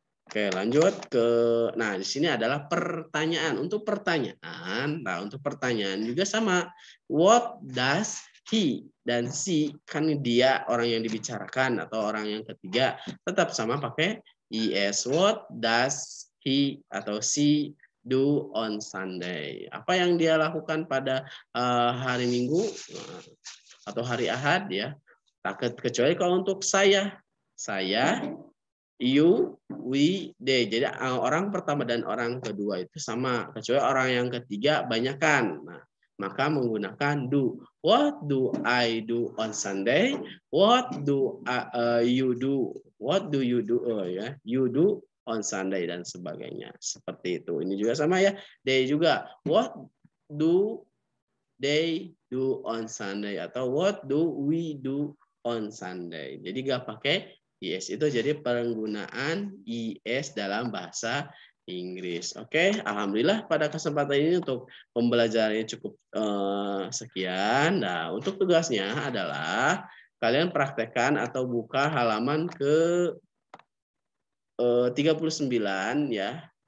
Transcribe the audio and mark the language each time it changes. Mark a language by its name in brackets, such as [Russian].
[Indonesian] Oke, lanjut ke nah di sini adalah pertanyaan. Untuk pertanyaan, nah untuk pertanyaan juga sama. What does he dan she kan dia orang yang dibicarakan atau orang yang ketiga tetap sama pakai es. [English] What does he atau she do on Sunday? [Indonesian] Apa yang dia lakukan pada hari Minggu atau hari Ahad ya. Kecuali kalau untuk saya, you, we, they. Jadi orang pertama dan orang kedua itu sama. Kecuali orang yang ketiga banyakan. Nah, maka menggunakan do. [English] What do I do on Sunday? What do you do? What do you do? [Indonesian] Ya, you do on Sunday dan sebagainya. Seperti itu. Ini juga sama ya. They juga. [English] What do they do on Sunday atau what do we do on Sunday. [Indonesian] Jadi gak pakai is, itu jadi penggunaan is dalam bahasa Inggris. Oke, alhamdulillah pada kesempatan ini untuk pembelajarannya cukup sekian. Nah, untuk tugasnya adalah kalian praktekkan atau buka halaman ke 39 ya.